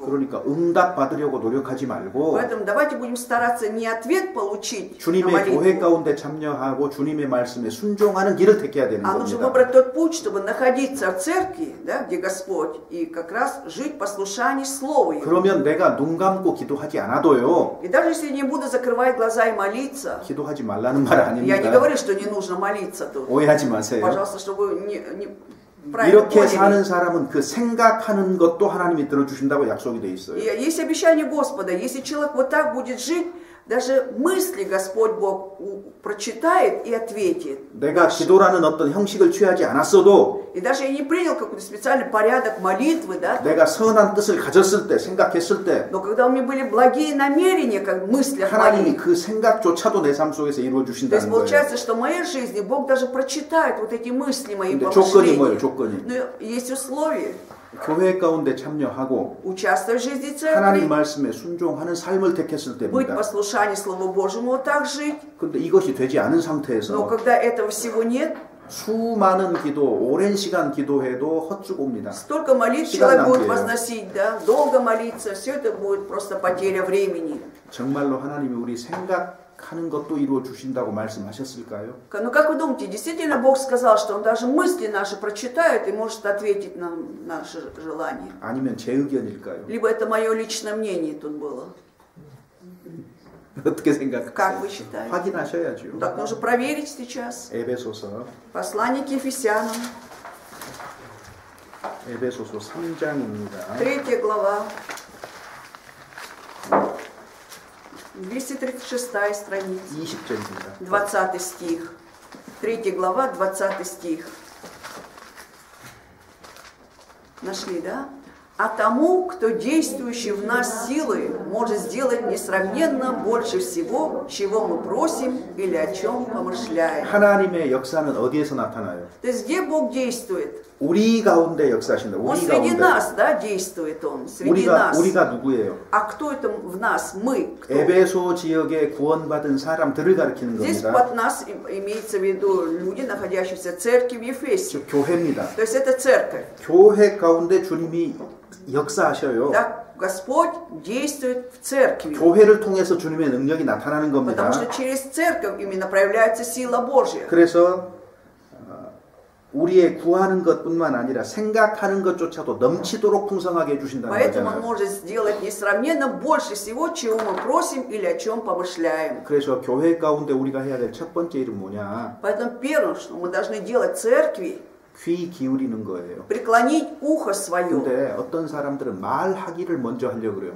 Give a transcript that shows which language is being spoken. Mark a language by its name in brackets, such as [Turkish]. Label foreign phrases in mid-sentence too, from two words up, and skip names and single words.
[Korean] 그러니까 응답 받으려고 노력하지 말고 [Russian] Поэтому давайте будем стараться не ответ получить на [Korean] 주님의 교회 [Russian] молитву, [Korean] 가운데 참여하고 주님의 말씀에 순종하는 길을 택해야 되는 [Russian] а нужно [Korean] 겁니다. [Russian] выбрать тот путь, чтобы находиться в церкви, да, где Господь, и как раз жить в послушании Слова Его. [Korean] 그러면 내가 눈 감고 기도하지 않아도요. [Russian] И даже если не буду закрывать глаза и молиться, [Korean] 기도하지 말라는 말 [Russian] я не [Korean] 아닙니다. [Russian] говорю, что не нужно молиться тут. [Korean] 오해하지 마세요. [Russian] Пожалуйста, чтобы не правильно [Korean] 이렇게 [Russian] поняли. [Korean] 사는 사람은 그 생각하는 것도 하나님이 들어주신다고 약속이 돼 있어요. [Russian] И есть обещание Господа, если человек вот так будет жить, даже мысли Господь Бог прочитает и ответит. [Korean] 내가 기도라는 어떤 형식을 취하지 않았어도 [Russian] И даже я не принял какой-то специальный порядок молитвы, да? [Korean] 내가 선한 뜻을 가졌을 때, 생각했을 때 [Russian] Но когда у меня были благие намерения, как в мыслях [Korean] 하나님이 [Russian] моих, [Korean] 그 생각조차도 내 삶 속에서 이루어 [Russian] то есть [Korean] 주신다는 거예요. [Russian] получается, что в моей жизни Бог даже прочитает вот эти мысли мои, [Korean] 근데 조건이 뭐예요? [Russian] помышления. [Korean] 조건이. [Russian] Но есть условия. [Korean] 교회 가운데 참여하고 [Russian] Участвовать в жизни [Korean] 하나님 [Russian] церкви, [Korean] 말씀에 순종하는 삶을 택했을 [Russian] быть [Korean] 때입니다. [Russian] послушанием Слову Божьему, вот так жить. [Korean] 근데 이것이 되지 않은 [Russian] Но [Korean] 상태에서 [Russian] когда этого всего нет, [Korean] 수많은 기도, 오랜 시간 기도해도 헛수고입니다. [Russian] столько молитв [Korean] 시간 [Russian] человек будет [Korean] 낭비예요. [Russian] возносить, да, долго молиться, все это будет просто потеря времени. [Korean] 정말로 하나님이 우리 생각하는 것도 이루어 주신다고 말씀하셨을까요? [Russian] Ну как вы думаете, действительно Бог сказал, что Он даже мысли наши прочитает и может ответить на наши желания? [Korean] 아니면 제 의견일까요? [Russian] Либо это мое личное мнение тут было? [Korean] 어떻게 생각하세요? [Russian] Как вы считаете? [Korean] 확인하셔야죠. [Russian] Так нужно проверить сейчас. [Korean] 에베소서 [Russian] Послание к Ефесянам, [Korean] 에베소서 3장입니다. [Russian] 3 глава, 236 страница, [Korean] 20절입니다. [Russian] 20 стих. 3 глава, 20 стих. Нашли, да? А тому, кто действующий в нас силой, может сделать несравненно больше всего, чего мы просим или о чем помышляем. [Korean] 하나님의 역사는 어디에서 나타나요? [Russian] То есть где Бог действует? [Korean] 우리 가운데 역사하신다. [Russian] Он [Korean] 우리 [Russian] среди [Korean] 가운데. [Russian] нас, да, действует Он, среди нас. [Korean] 우리가 누구예요? [Russian] А кто это в нас? Мы. Кто? [Korean] 에베소 지역에 구원받은 사람들을 가리키는 [Russian] Здесь [Korean] 겁니다. [Russian] под нас имеется в виду люди, находящиеся в церкви в Ефесе. [Korean] 즉 교회입니다. [Russian] То есть это церковь. [Korean] 교회 가운데 주님이 역사하셔요. [Russian] Да, Господь действует в церкви. [Korean] 교회를 통해서 주님의 능력이 나타나는 겁니다. [Russian] Потому что через церковь именно проявляется сила Божья. [Korean] 그래서 우리의 구하는 것뿐만 아니라 생각하는 것조차도 넘치도록 풍성하게 해주신다는 [Russian] Поэтому Он [Korean] 거잖아요. [Russian] может сделать несравненно больше всего, чего мы просим или о чем помышляем. [Korean] 그래서 교회 가운데 우리가 해야 될 첫 번째 일은 뭐냐? [Russian] Поэтому первое, что мы должны делать в церкви, [Korean] 귀 기울이는 거예요. [Russian] преклонить ухо свое. [Korean] 근데 어떤 사람들은 말하기를 먼저 하려고 그래요.